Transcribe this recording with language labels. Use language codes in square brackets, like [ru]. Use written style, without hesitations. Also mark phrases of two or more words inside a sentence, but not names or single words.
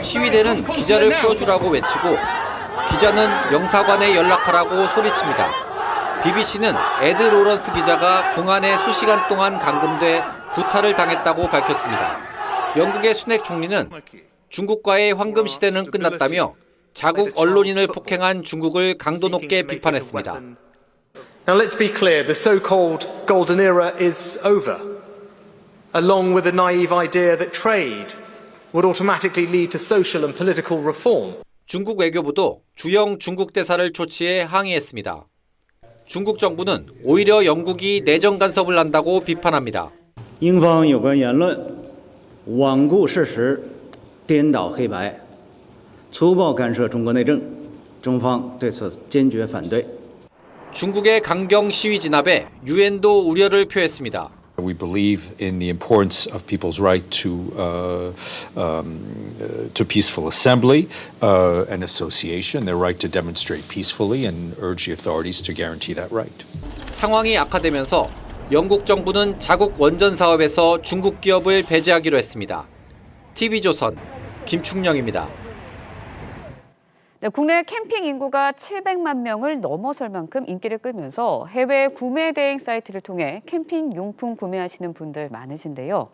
[ko] 시위대는 기자를 풀어주라고 외치고 기자는 영사관에 연락하라고 소리칩니다. BBC는 에드 로런스 기자가 공안에 수시간 동안 감금돼 구타를 당했다고 밝혔습니다. 영국의 순핵 총리는 중국과의 황금 시대는 끝났다며 자국 언론인을 폭행한 중국을 강도 높게 비판했습니다. [en] Now let's be clear, the so-called golden era is over, along with the naive idea that trade would automatically lead to social and political reform. [ko] 중국 외교부도 주영 중국 대사를 초치해 항의했습니다. 중국 정부는 오히려 영국이 내정 간섭을 한다고 비판합니다. [zh] 英方有关言论罔顾事实，颠倒黑白，粗暴干涉中国内政，中方对此坚决反对。 [ko] 중국의 강경 시위 진압에 유엔도 우려를 표했습니다. [en] We believe in the importance of people's right to peaceful assembly and association, their right to demonstrate peacefully, and urge the authorities to guarantee that right. [ko] 상황이 악화되면서 영국 정부는 자국 원전 사업에서 중국 기업을 배제하기로 했습니다. TV조선 김충영입니다. 네, 국내 캠핑 인구가 700만 명을 넘어설 만큼 인기를 끌면서 해외 구매 대행 사이트를 통해 캠핑 용품 구매하시는 분들 많으신데요.